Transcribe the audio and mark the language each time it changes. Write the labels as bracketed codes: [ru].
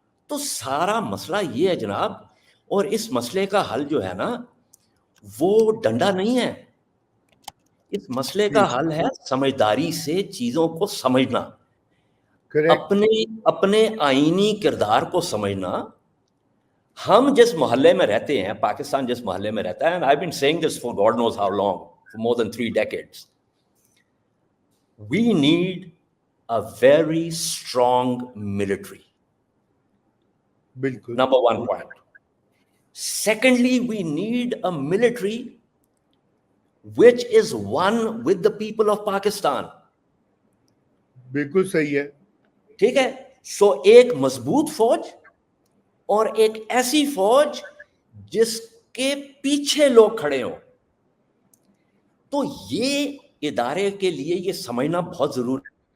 [ur] تو سارا مسئلہ یہ ہے جناب، اور اس مسئلے کا حل جو ہے نا وہ ڈنڈا نہیں ہے، اس مسئلے کا حل ہے سمجھداری سے چیزوں کو سمجھنا، [en] correct, [ur] اپنے آئینی کردار کو سمجھنا. ہم جس محلے میں رہتے ہیں، پاکستان جس محلے میں رہتا ہے، [en] and I've been saying this for God knows how long, for more than 3 decades, we need a very strong military. [ur] بالکل. [en] Number one point. Secondly, we need a military which is one with the people of Pakistan. [ur] بالکل صحیح ہے. ٹھیک ہے، سو ایک مضبوط فوج اور ایک ایسی فوج جس کے پیچھے لوگ کھڑے ہوں. تو یہ ادارے کے لیے یہ سمجھنا بہت ضروری.